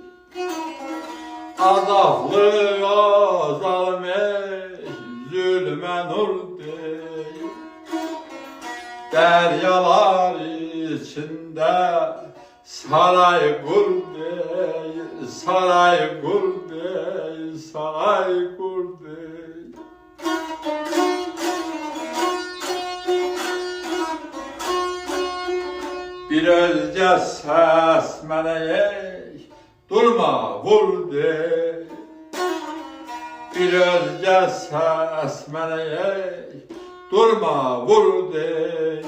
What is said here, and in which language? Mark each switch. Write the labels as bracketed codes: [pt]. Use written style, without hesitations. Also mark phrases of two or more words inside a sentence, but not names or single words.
[tr] Azaplı o zalim ey, zulme nur dey. Deryalar içinde saray kur dey, saray kur dey, saray kur dey. [az] Bir özgə səs mənə ey, durma vur dey. Bir özgə səs mənə ey, durma vur dey.